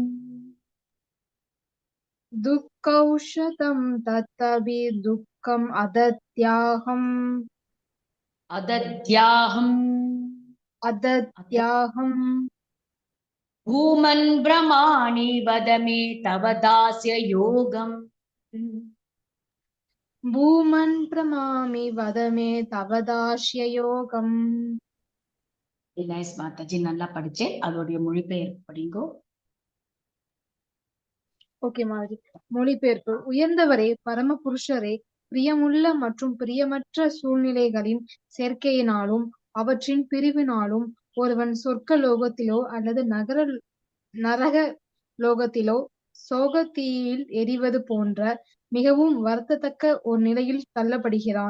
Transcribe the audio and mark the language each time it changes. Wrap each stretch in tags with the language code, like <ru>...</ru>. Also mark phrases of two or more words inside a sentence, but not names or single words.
<sa>दुःखौषधं तदपि दुःखम् अदद्याहम्। भूमन् ब्रह्माणि वद मे तव दास्य योगम्। भूमन् प्रमामि वद मे तव दास्य योगम्.</sa> <ta>நைஸ் மாதாஜி, நல்லா படிச்சேன். அதோடைய மொழிபெயர்ப்பு படிங்கோ. ஓகே மாதாஜி. மொழிபெயர்ப்பு. உயர்ந்தவரே, பரமபுருஷரே, பிரியமுள்ள மற்றும் பிரியமற்ற சூழ்நிலைகளின் சேர்க்கையினாலும் அவற்றின் பிரிவினாலும் ஒருவன் சொர்க்க லோகத்திலோ அல்லது நரக லோகத்திலோ சோகத்தீயில் எரிவது போன்ற மிகவும் வருத்தத்தக்க ஒரு நிலையில் தள்ளப்படுகிறான்.</ta>